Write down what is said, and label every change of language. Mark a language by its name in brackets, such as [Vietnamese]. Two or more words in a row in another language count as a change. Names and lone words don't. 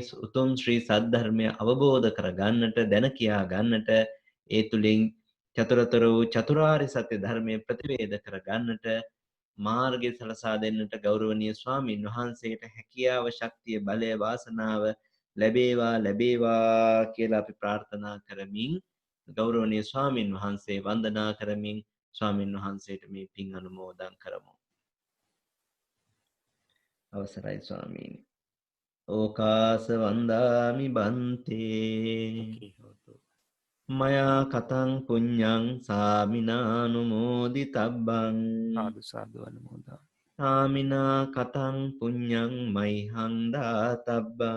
[Sinhala] උතුම් ශ්‍රී සද්ධර්මය අවබෝධ කර ගන්නට දැන කියා ගන්නට ඒ තුලින් චතුරතර වූ චතුරාර්ය සත්‍ය ධර්මයේ ප්‍රතිවේද කර ගන්නට මාර්ගය සලසා දෙන්නට ගෞරවනීය ස්වාමින් වහන්සේට හැකියාව ශක්තිය බලය වාසනාව ලැබේවා කියලා අපි ප්‍රාර්ථනා කරමින් ගෞරවනීය ස්වාමින් වහන්සේ වන්දනා කරමින් ස්වාමින් වහන්සේට මේ පින් අනුමෝදන් කරමු. අවසරයි ස්වාමීනි. [Pali] ඕකාස වන්දාමි බන්තේ මයා කතං පුඤ්ඤං සාමිනානුමෝදිතබ්බං සාදු සාදු අනුමෝදා. සාමිනා කතං පුඤ්ඤං මයිහං දාතබ්බං